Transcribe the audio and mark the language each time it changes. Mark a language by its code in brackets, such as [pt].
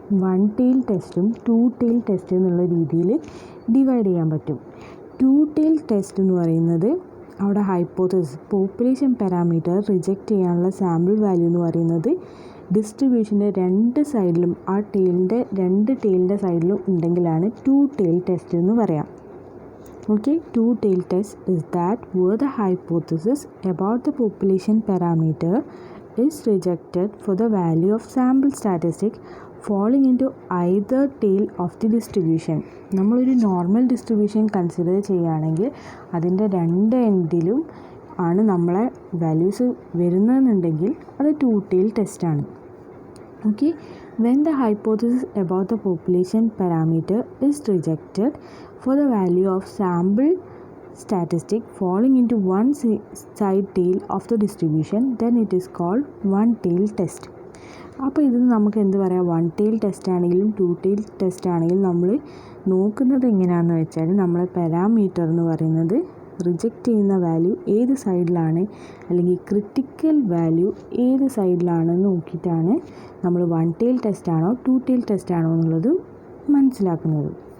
[ml] 1 tail ടെസ്റ്റും 2 tail test എന്നുള്ള രീതിയിൽ ഡിവൈഡ് ചെയ്യാൻ പറ്റും. 2 ടെയിൽ ടെസ്റ്റ് എന്ന് പറയുന്നത് അവിടെ ഹൈപ്പോത്തസിസ് പോപ്പുലേഷൻ പാരാമീറ്റർ റിജക്റ്റ് ചെയ്യാനുള്ള സാമ്പിൾ വാല്യൂ എന്ന് പറയുന്നത് ഡിസ്ട്രിബ്യൂഷൻ്റെ രണ്ട് സൈഡിലും ആ രണ്ട് ടെയിലിൻ്റെ സൈഡിലും ഉണ്ടെങ്കിലാണ് ടു ടെയിൽ ടെസ്റ്റ് എന്ന് പറയാം. [en] Okay, two-tail test is that where the hypothesis about the population parameter is rejected for the value of sample statistic falling into either tail of the distribution. [ml] നമ്മളൊരു നോർമൽ ഡിസ്ട്രിബ്യൂഷൻ കൺസിഡർ ചെയ്യുകയാണെങ്കിൽ അതിൻ്റെ രണ്ട് എൻഡിലും ആണ് നമ്മളെ values വരുന്നതെന്നുണ്ടെങ്കിൽ അത് two tail ടെസ്റ്റാണ്. [en] Okay, when the hypothesis about the population parameter is rejected for the value of sample statistic falling into one side tail of the distribution, then it is called one tail test. [ml] അപ്പോൾ ഇത് നമുക്ക് എന്ത് പറയാം, one tail test ആണെങ്കിലും two tail test ആണെങ്കിലും നമ്മൾ നോക്കുന്നത് എങ്ങനെയാണെന്ന് വെച്ചാൽ നമ്മളെ പാരാമീറ്റർ എന്ന് പറയുന്നത് റിജക്റ്റ് ചെയ്യുന്ന വാല്യൂ ഏത് സൈഡിലാണ് അല്ലെങ്കിൽ ക്രിട്ടിക്കൽ വാല്യൂ ഏത് സൈഡിലാണെന്ന് നോക്കിയിട്ടാണ് നമ്മൾ വൺ ടെയിൽ ടെസ്റ്റ് ആണോ ടു ടെയിൽ ടെസ്റ്റ് ആണോ എന്നുള്ളത് മനസ്സിലാക്കുന്നത്.